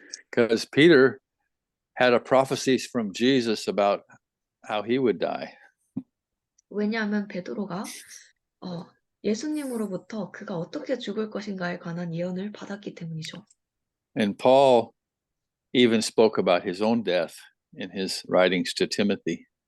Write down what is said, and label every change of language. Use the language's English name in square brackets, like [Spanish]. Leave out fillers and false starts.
[English] Because Peter had a prophecies from Jesus about how he would die. [Korean] 왜냐하면 베드로가 예수님으로부터 그가 어떻게 죽을 것인가에 관한 예언을 받았기 때문이죠. [English] And Paul even spoke about his own death in his writings to Timothy.